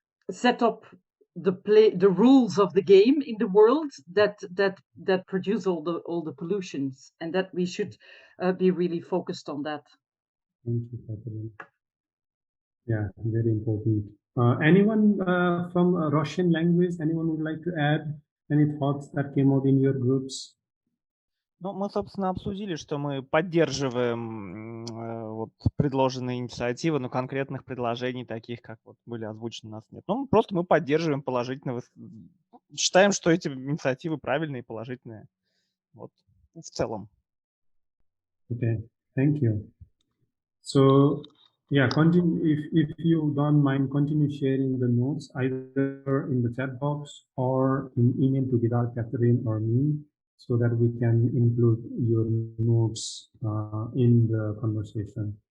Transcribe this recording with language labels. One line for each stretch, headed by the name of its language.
English: set up the rules of the game in the world that produce all the pollutions, and that we should be really focused on that. Thank you, Katrien. Yeah, very important. Anyone from Russian language? Anyone would like to add any thoughts that came out in your groups?
Russian: Ну, мы, собственно, обсудили, что мы поддерживаем вот предложенные инициативы, но конкретных предложений, таких, как вот были озвучены, у нас нет. Ну, просто мы поддерживаем положительно. Считаем, что эти инициативы правильные и положительные. Вот, в целом.
English: Okay, thank you. So, yeah, continue, if you don't mind, continue sharing the notes either in the chat box or in email to Virat, Katrien, or me, so that we can include your notes in the conversation.